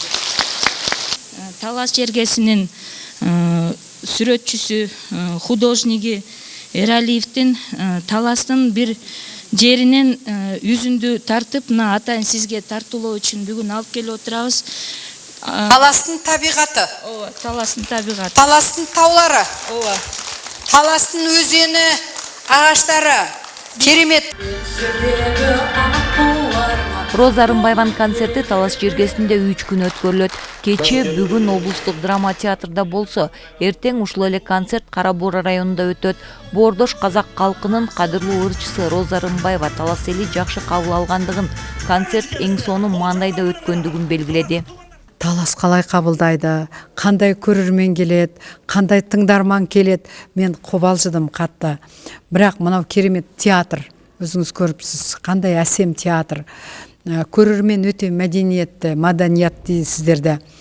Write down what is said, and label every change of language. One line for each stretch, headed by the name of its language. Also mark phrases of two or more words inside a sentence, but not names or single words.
Kyrgyz: Талас жергесинин сүрөтчүсү, художниги Эралиевдин таластын бир жеринен үзүндү тартып, мына атайын сизге тартуулоо үчүн бүгүн алып келип отурабыз. Таластын табигаты. Ооба, таластын табигаты. Таластын таулары. Ооба. Таластын өзені, ағаштары. Керемет. Роза Арынбаеванын концерти талас жергесинде 3 күн өткөрүлөт. Кече бүгүн облустук драма театрда болсо, эртең ушул эле концерт Кара Бура районунда өтөт. Боордош казак калкынын кадырлуу ырчысы Роза Арынбаева талас эли жакшы кабыл алгандыгын, концерт эң сонун маандайда өткөндүгүн белгиледи.
Kazakh: Талас қалай қабылдайды, қандай көрермен келет, қандай тыңдарман келет, мен қобалжыдым қатты. Бірақ мынау керемет театр, өзіңіз көріпсіз, қандай әсем театр. Көрермен өте мәдениетті, маданиятты сіздерді.